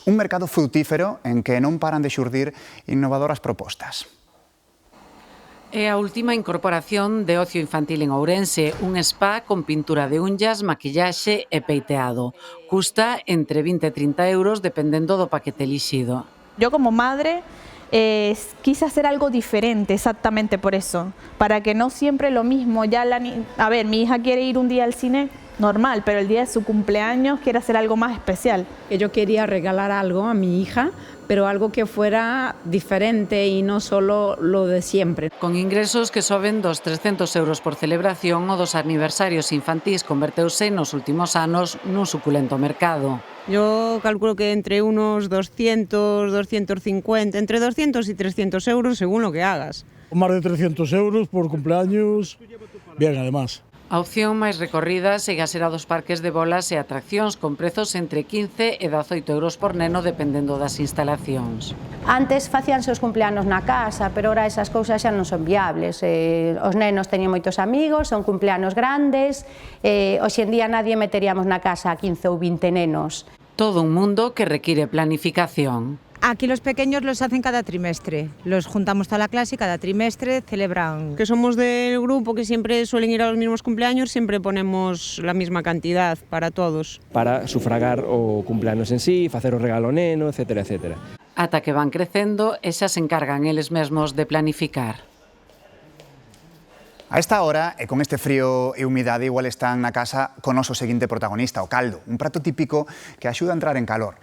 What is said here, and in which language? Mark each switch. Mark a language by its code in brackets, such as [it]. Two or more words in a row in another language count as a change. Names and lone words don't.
[gl] Un mercado frutífero en que non paran de xurdir innovadoras propostas. É a última incorporación de ocio infantil en Ourense, un spa con pintura de unllas, maquillaxe e peiteado. Custa entre 20 e 30 euros dependendo do paquete elixido. [es] Yo como madre quise hacer algo diferente exactamente por eso, para que no siempre lo mismo. A ver, mi hija quiere ir un día al cine normal, pero el día de su cumpleaños quiere hacer algo más especial. Yo quería regalar algo a mi hija, pero algo que fuera diferente y no solo lo de siempre. [gl] Con ingresos que soben dos 300 euros por celebración, o dos aniversarios infantís converteuse nos últimos anos nun suculento mercado. [es] Yo calculo que entre unos 200, 250, entre 200 y 300 euros según lo que hagas. Más de 300 euros por cumpleaños, bien además. [gl] A opción máis recorrida segue a ser a dos parques de bolas e atraccións con prezos entre 15 e 18 euros por neno dependendo das instalacións. Antes facíanse os cumpleanos na casa, pero ora esas cousas xa non son viables. Os nenos teñen moitos amigos, son cumpleanos grandes, hoxe en día nadie meteríamos na casa a 15 ou 20 nenos. [es] Todo un mundo que requiere planificación. Aquí los pequeños los hacen cada trimestre, los juntamos toda la clase y cada trimestre celebran. Que somos del grupo que siempre suelen ir a los mismos cumpleaños, siempre ponemos la misma cantidad para todos. [gl] Para sufragar o cumpleanos en sí, facer o regalo neno, etcétera, etcétera. Ata que van crecendo e xa se encargan eles mesmos de planificar. A esta hora, e con este frío e humidade, igual están na casa con o noso seguinte protagonista, o caldo, un prato típico que axuda a entrar en calor.